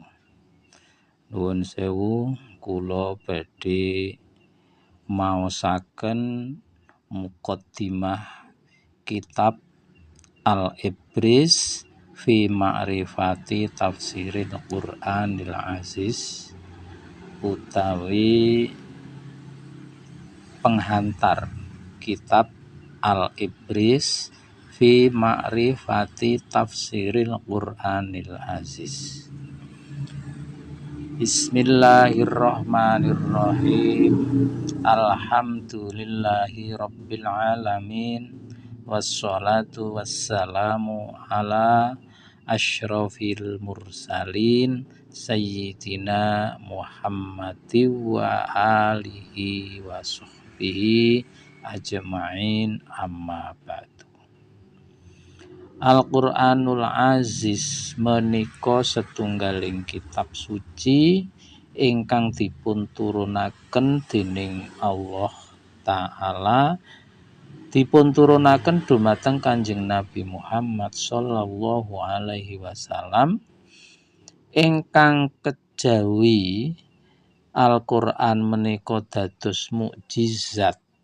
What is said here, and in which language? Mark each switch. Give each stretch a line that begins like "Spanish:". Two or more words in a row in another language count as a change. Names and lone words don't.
Javanese: Nuwun sewu, kula badhe maosaken muqaddimah kitab Al-Ibris fi Ma'rifati Tafsiril Qur'anil Aziz utawi penghantar kitab Al-Ibris fi Ma'rifati Tafsiril Qur'anil Aziz.
Arabic: بسم الله الرحمن الرحيم. الحمد لله رب العالمين. والصلاة والسلام على أشرف المرسلين سيدنا محمد وآله وصحبه أجمعين، أما بعد.
Javanese: Al-Qur'anul Aziz menika setunggaling kitab suci ingkang dipun turunaken dening Allah Ta'ala, dipun turunaken dumateng Kanjeng Nabi Muhammad
Arabic: صلى الله عليه وسلم,
Javanese: ingkang kejawi Al-Qur'an menika dados mukjizat.